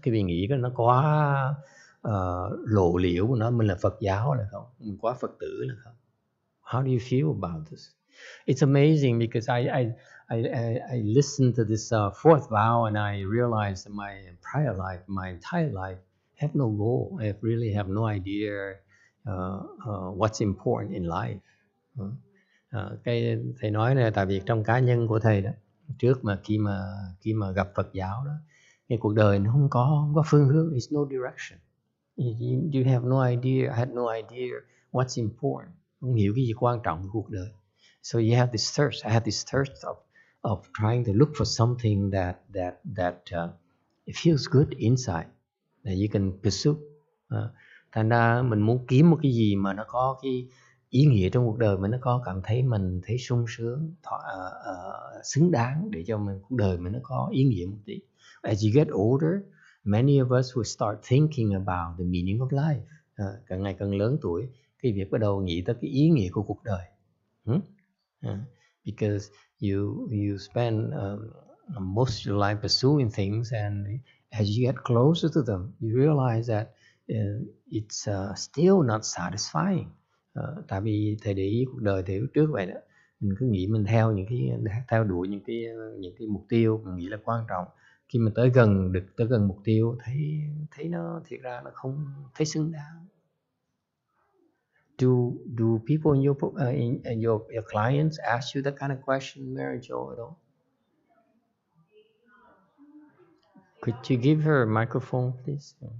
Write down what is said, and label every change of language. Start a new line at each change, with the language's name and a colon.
Vietnamese: Quý vị nghĩ nó quá lộ liễu của nó, mình là Phật giáo là không? Mình quá Phật tử là không?
English: How do you feel about this? It's amazing, because I listened to this fourth vow, and I realized that my prior life, my entire life, have no goal. I really have no idea what's important in life.
Vietnamese: Cái thầy nói này, tại vì trong cá nhân của thầy đó, trước mà khi mà gặp Phật giáo đó, cái cuộc đời nó không có phương hướng.
English: It's no direction. You have no idea. I had no idea what's important.
Vietnamese: Không hiểu cái gì quan trọng của cuộc đời.
English: So you have this thirst. I had this thirst of trying to look for something that it feels good inside, that you can pursue.
Vietnamese: Thành ra mình muốn kiếm một cái gì mà nó có cái ý nghĩa trong cuộc đời, mình nó có cảm thấy mình thấy sung sướng, xứng đáng, để cho cuộc đời mình nó có ý nghĩa một tí.
English: As you get older, many of us will start thinking about the meaning of life.
Vietnamese: Càng ngày càng lớn tuổi, cái việc bắt đầu nghĩ tới cái ý nghĩa của cuộc đời.
English: Because you spend most of your life pursuing things, and as you get closer to them, you realize that it's still not satisfying.
Vietnamese: Tại vì thầy để ý cuộc đời thầy trước vậy đó, mình cứ nghĩ mình theo đuổi những cái mục tiêu mình nghĩ là quan trọng. Khi mà tới gần mục tiêu, thấy nó thiệt ra nó không thấy xứng đáng.
English: Do people in your clients ask you that kind of question, Mary Jo, at all? Could you give her a microphone, please?